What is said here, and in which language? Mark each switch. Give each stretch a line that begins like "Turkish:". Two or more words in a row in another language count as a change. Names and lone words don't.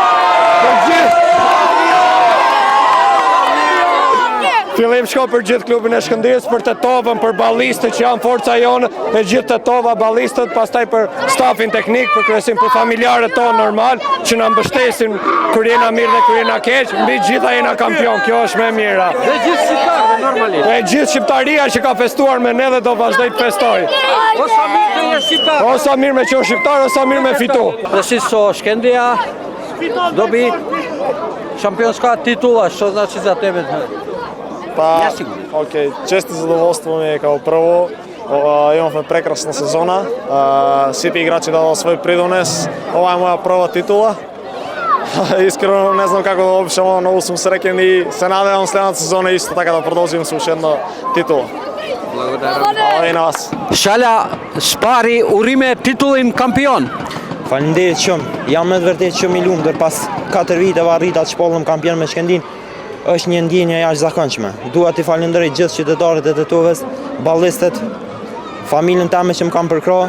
Albanian: Fillim shko për gjithë klubin e Shkëndijës, për Tetovën, për ballistët që janë forca jonë, e gjithë Tetova ballistët, pastaj për stafin teknik, për kryesin për familjarët tonë normal, që na mbështesin kur jena mirë dhe kur jena keq, mbi gjitha jena kampion, kjo është më e mira. Dhe gjithë shqiptarëve normalisht. Dhe gjithë shqiptaria që ka festuar me ne dhe do vazhdoj të festoj. O sa mirë të jesh shqiptar. O sa mirë me qenë shqiptar, o sa mirë me fitu. Dhe si
Macedonian: so Shkëndija dobi шампионска титула, що значить за тебе? Често задоволство ми е како прво. Имахме прекрасна сезона. Сите играчи дадоа свој придонес. Ова е моја прва титула. Искрено не знам како да опишам, многу сум среќен и се надевам следната сезона исто така да продолжим со уште една титула. Благодарам. И на вас.
Albanian: Shala Spari urime titullin kampion. Faleminderit shumë. Jam me të vërtetë shumë i lumtur pas 4 viteve arrita të shpallëm kampion me Shkëndin. Është një ndjenjë jashtëzakonshme. Dua t'i falenderoj gjithë qytetarët e Tetovës, ballistët, familjen time që më kanë përkrahur.